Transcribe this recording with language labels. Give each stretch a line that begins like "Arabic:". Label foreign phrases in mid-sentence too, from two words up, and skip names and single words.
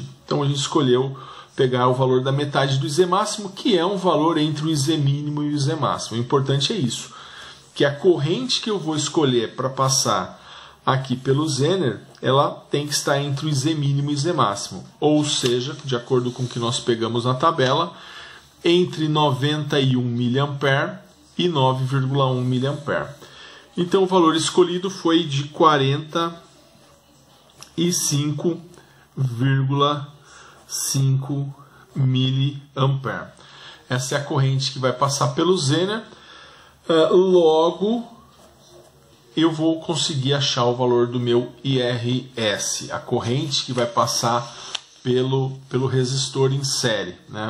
Portuguese: Então a gente escolheu pegar o valor da metade do IZ máximo, que é um valor entre o IZ mínimo e o IZ máximo. O importante é isso, que a corrente que eu vou escolher para passar aqui pelo Zener, ela tem que estar entre o IZ mínimo e o IZ máximo. Ou seja, de acordo com o que nós pegamos na tabela, entre 91 mA e 9,1 mA. Então o valor escolhido foi de 45,5 mA. Essa é a corrente que vai passar pelo Zener. Logo, eu vou conseguir achar o valor do meu IRS, a corrente que vai passar pelo resistor em série, né?